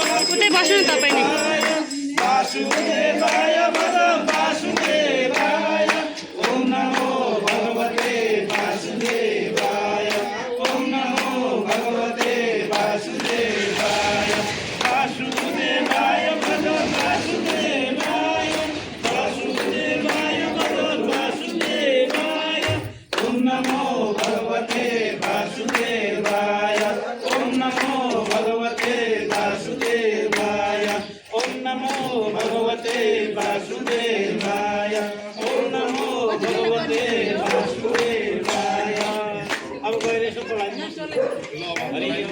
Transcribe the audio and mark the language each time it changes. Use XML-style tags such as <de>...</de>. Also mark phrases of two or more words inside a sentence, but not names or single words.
<ne>उतै बस्नु नि तपाईँ नि</ne> <sa>वासुदेवाय वरं वासुदेवाय ॐ नमो भगवते वासुदेवाय ॐ नमो भगवते वासुदेवाय वासुदेवाय वरं वासुदेवाय वासुदेवाय वरं वासुदेवाय ॐ नमो भगवते वासुदेवाय ॐ नमो भगवते वासुदेवाय ॐ नमो भगवते वासुदेवाय ॐ नमो भगवते वासुदेवाय</sa> <ne>अब गएर यसो चलाइदिनु हरि</ne>